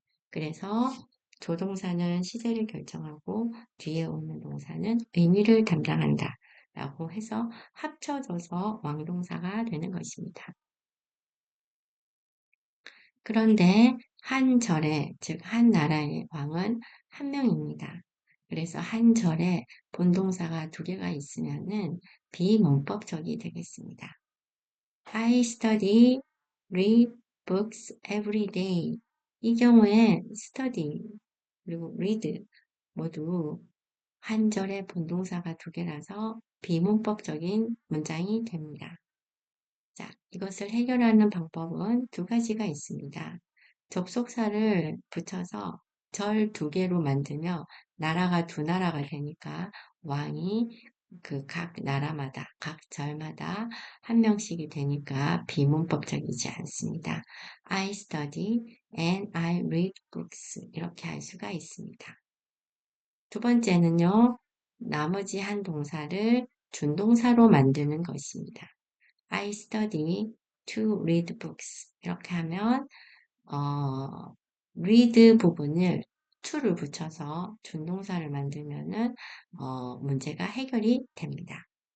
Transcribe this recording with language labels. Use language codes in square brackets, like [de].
[ko] 그래서 조동사는 시제를 결정하고 뒤에 오는 동사는 의미를 담당한다 라고 해서 합쳐져서 왕동사가 되는 것입니다. 그런데 한 절에, 즉 한 나라의 왕은 한 명입니다. 그래서 한 절에 본동사가 두 개가 있으면은 비문법적이 되겠습니다. [en] I study, read books every day. [ko] 이 경우에 study 그리고 read 모두 한 절에 본동사가 두 개라서 비문법적인 문장이 됩니다. 자, 이것을 해결하는 방법은 두 가지가 있습니다. 접속사를 붙여서 절 두 개로 만들며 나라가 두 나라가 되니까 왕이 그 각 나라마다, 각 절마다 한 명씩이 되니까 비문법적이지 않습니다. [en] I study and I read books [ko] 이렇게 할 수가 있습니다. 두 번째는요, 나머지 한 동사를 준동사로 만드는 것입니다. [en] I study to read books. [ko] 이렇게 하면, read 부분을 to를 붙여서 준동사를 만들면은, 문제가 해결이 됩니다.